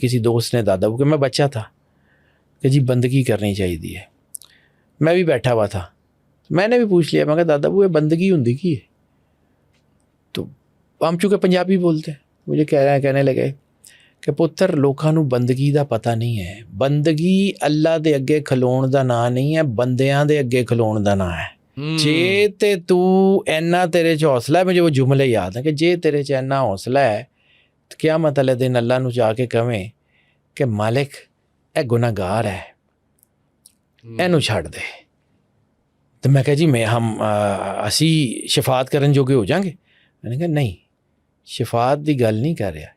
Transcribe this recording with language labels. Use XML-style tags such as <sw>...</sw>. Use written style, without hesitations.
<ur>کسی دوست نے دادا کو، کہ میں بچہ تھا، کہ جی بندگی کرنی چاہیے. میں بھی بیٹھا ہوا تھا، میں نے بھی پوچھ لیا، میں کہا دادا وہ بندگی ہوں کی ہے؟ تو ہم چونکہ پنجابی بولتے ہیں، مجھے کہنے لگے کہ</ur> <pa>پتر لوکاں نوں بندگی دا پتہ نہیں ہے. بندگی اللہ دے اگے کھلون دا نا نہیں ہے، بندیاں دے اگے کھلون دا نا ہے. جے تے تو اینا تیرے چ حوصلہ ہے،</pa> <ur>مجھے وہ جملے یاد ہیں</ur> <pa>کہ جے تیرے چ اینا حوصلہ ہے تو کیا مطلب دن اللہ نو جا کے کہیں کہ مالک اے گناہ گار ہے، اینو چھڑ دے. تو میں کہا جی اسی شفاعت کرن جوگے ہو جائیں گے؟ میں نے کہا نہیں، شفاعت دی گل نہیں کر رہا.</pa>